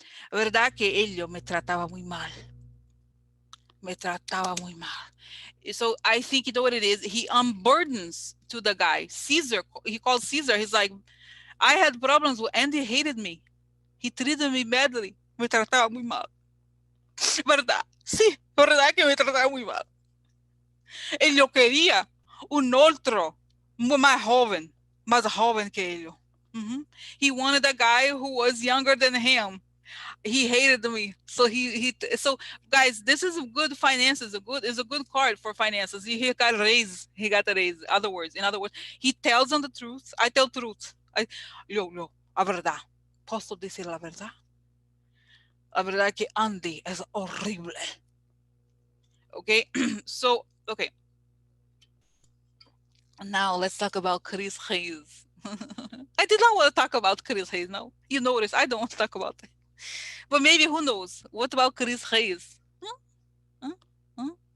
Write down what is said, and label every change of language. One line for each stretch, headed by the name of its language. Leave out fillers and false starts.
Spanish: ¿Verdad que él me trataba muy mal? Me trataba muy mal.
English: So I think you know what it is. He unburdens to the guy. Caesar, he calls Caesar. He's like, I had problems with Andy hated me. He treated me badly.
Spanish: Me trataba muy mal. ¿Verdad? Sí, ¿verdad que me trataba muy mal? Él yo quería un otro más joven que él.
English: He wanted a guy who was younger than him. He hated me. So guys, this is good finances. Is a good card for finances. He got a raise. He got a raise. In other words, he tells them the truth. I tell truth.
Spanish: A verdad. Posso decir la verdad? La verdad que Andy es horrible.
English: Okay, so okay. Now let's talk about Chris Hayes. I did not want to talk about Chris Hayes. No, you notice I don't want to talk about it. But maybe who knows? What about Chris Hayes? Huh? Huh? Huh?